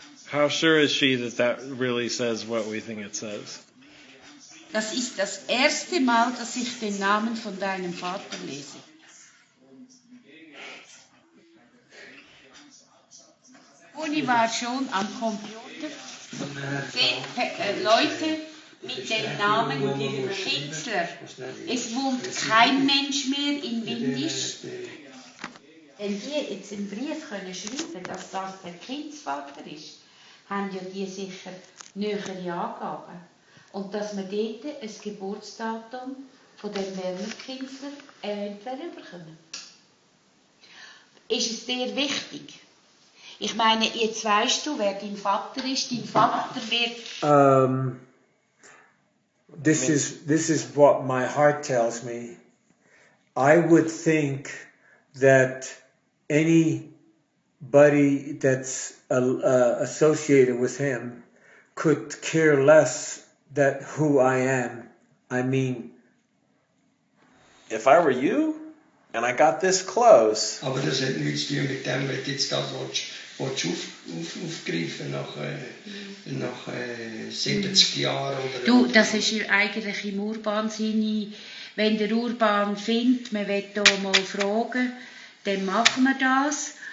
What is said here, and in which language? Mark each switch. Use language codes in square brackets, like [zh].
[en] How sure is she that really says what we think it says? [de] Das ist das erste Mal, dass ich den Namen von deinem Vater lese. Uni war schon am Computer. Leute mit dem Namen Kinzler. Es wohnt kein Mensch mehr in Windisch. Wenn die jetzt im Brief können schreiben, dass das der Kindsvater ist, haben ja die sicher nähere Angaben. Und dass wir dort ein Geburtsdatum von dem Werner Kinzler eventuell bekommen. Ist es dir wichtig? Ich meine, jetzt weißt du, wer dein Vater ist. Dein Vater wird... [en] This is what my heart tells me. I would think that anybody that's associated with him could care less that who I am. I mean, If I were you and I got this close, [de] Aber das hat nichts zu tun mit dem, wenn du jetzt das aufgreifen nach 70 Jahren oder... Du, das ist ja eigentlich im Urban-Sinne, wenn der Urban findet, man will hier mal fragen, dann machen wir das.